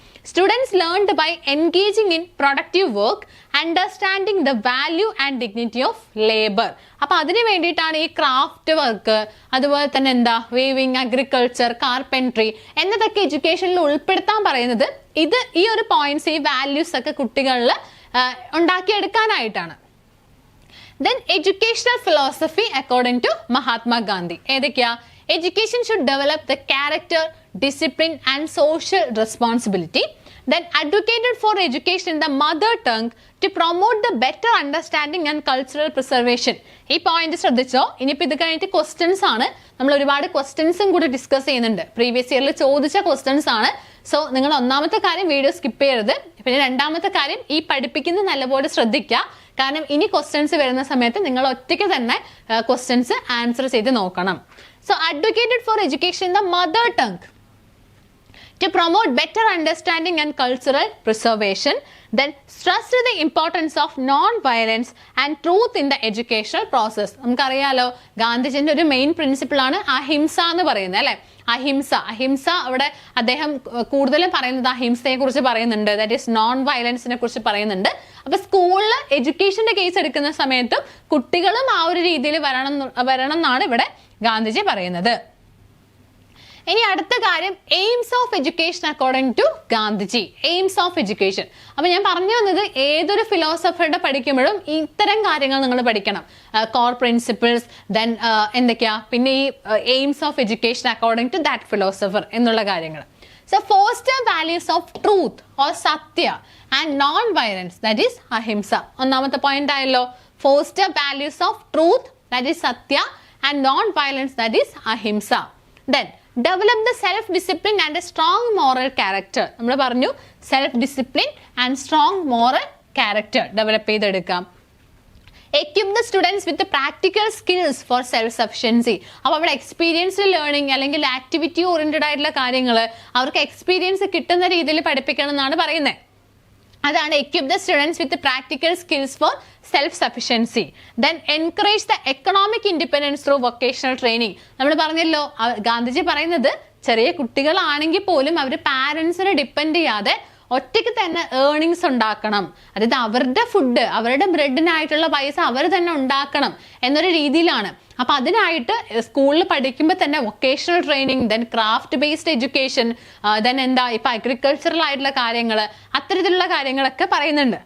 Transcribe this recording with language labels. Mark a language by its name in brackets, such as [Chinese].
[English] Students learned by engaging in productive work, understanding the value and dignity of labor. [Malayalam] അപ്പോൾ അതിനു വേണ്ടിയിട്ടാണ് ഈ craft work, അതുപോലെ തന്നെ എന്താ വേവിങ്, അഗ്രികൾച്ചർ, കാർപ്പൻട്രി എന്നതൊക്കെ എഡ്യൂക്കേഷനിൽ ഉൾപ്പെടുത്താൻ പറയുന്നത്. ഈ ഒരു പോയിന്റ്സ്, ഈ വാല്യൂസ് ഒക്കെ കുട്ടികളിൽ ഉണ്ടാക്കിയെടുക്കാനായിട്ടാണ്. [English] Then educational philosophy according to Mahatma Gandhi. ഏതൊക്കെയാ? Education should develop the character, discipline and social responsibility. Then advocated for education in the mother tongue to promote the better understanding and cultural preservation. [Malayalam] ഈ point ശ്രദ്ധിച്ചോ? ഇനിയിപ്പോൾ ഇത് കഴിഞ്ഞിട്ട് questions ആണ്. നമ്മൾ ഒരുപാട് ക്വസ്റ്റ്യൻസും കൂടി ഡിസ്കസ് ചെയ്യുന്നുണ്ട്. പ്രീവിയസ് ഇയറിൽ ചോദിച്ച ക്വസ്റ്റ്യൻസ് ആണ്. സോ നിങ്ങൾ ഒന്നാമത്തെ കാര്യം വീഡിയോ സ്കിപ്പ് ചെയ്യരുത്. പിന്നെ രണ്ടാമത്തെ കാര്യം ഈ പഠിപ്പിക്കുന്ന നല്ലപോലെ ശ്രദ്ധിക്കുക. കാരണം ഇനി ക്വസ്റ്റ്യൻസ് വരുന്ന സമയത്ത് നിങ്ങൾ ഒറ്റയ്ക്ക് തന്നെ ക്വസ്റ്റ്യൻസ് ആൻസർ ചെയ്ത് നോക്കണം. [English] So advocated for education in the mother tongue to promote better understanding and cultural preservation. Then stressed the importance of non-violence and truth in the educational process. [Malayalam] നമുക്കറിയാലോ ഗാന്ധിജിന്റെ ഒരു മെയിൻ പ്രിൻസിപ്പിൾ ആണ് അഹിംസ എന്ന് പറയുന്നത് അല്ലെ. അഹിംസ അവിടെ അദ്ദേഹം കൂടുതലും പറയുന്നത് അഹിംസയെ കുറിച്ച് പറയുന്നുണ്ട്. ദാറ്റ് ഈസ് നോൺ വയലൻസിനെ കുറിച്ച് പറയുന്നുണ്ട്. അപ്പൊ സ്കൂളിൽ എഡ്യൂക്കേഷന്റെ കേസ് എടുക്കുന്ന സമയത്തും കുട്ടികളും ആ ഒരു രീതിയിൽ വരണം എന്നാണ് ഇവിടെ ഗാന്ധിജി പറയുന്നത്. ഇനി അടുത്ത കാര്യം [English] Aims of education according to Gandhiji. Aims of education. [Malayalam] അപ്പൊ ഞാൻ പറഞ്ഞു വന്നത് ഏതൊരു ഫിലോസഫറുടെ പഠിക്കുമ്പോഴും ഇത്തരം കാര്യങ്ങൾ നിങ്ങൾ പഠിക്കണം. കോർ പ്രിൻസിപ്പിൾസ്, ദെൻ എന്തൊക്കെയാ, പിന്നെ ഈ [English] aims of education according to that philosopher [Malayalam] എന്നുള്ള കാര്യങ്ങൾ. [English] So foster values of truth or satya and non violence, that is ahimsa. [Malayalam] ഒന്നാമത്തെ പോയിന്റ് ആയല്ലോ. [English] Foster values of truth, that is satya, and non violence, that is ahimsa. Then develop the self discipline and a strong moral character. [Malayalam] നമ്മൾ പറഞ്ഞു [English] self discipline and strong moral character [Malayalam] develop ചെയ്തെടുക്കാം. [English] equip the students with the practical skills for self sufficiency. [Malayalam] അപ്പോൾ അവിടെ experienced learning അല്ലെങ്കിൽ activity oriented ആയിട്ടുള്ള കാര്യങ്ങൾ അവർക്ക് experience കിട്ടുന്ന രീതിയിൽ പഠിപ്പിക്കണം എന്നാണ് പറയുന്നത്. [English] അതാണ് equip the students with the practical skills for self-sufficiency. Then encourage the economic independence through vocational training. [Malayalam] നമ്മൾ പറഞ്ഞല്ലോ ഗാന്ധിജി പറയുന്നത് ചെറിയ കുട്ടികളാണെങ്കിൽ പോലും അവർ പാരൻസിനെ ഡിപ്പെൻഡ് ചെയ്യാതെ ഒറ്റയ്ക്ക് തന്നെ ഏർണിങ്സ് ഉണ്ടാക്കണം. അതായത് അവരുടെ ഫുഡ്, അവരുടെ ബ്രെഡിനായിട്ടുള്ള പൈസ അവർ തന്നെ ഉണ്ടാക്കണം എന്നൊരു രീതിയിലാണ്. അപ്പൊ അതിനായിട്ട് സ്കൂളിൽ പഠിക്കുമ്പോൾ തന്നെ vocational training, then craft based education, then എന്താ ഇപ്പൊ അഗ്രികൾച്ചറൽ ആയിട്ടുള്ള കാര്യങ്ങൾ, അത്തരത്തിലുള്ള കാര്യങ്ങളൊക്കെ പറയുന്നുണ്ട്.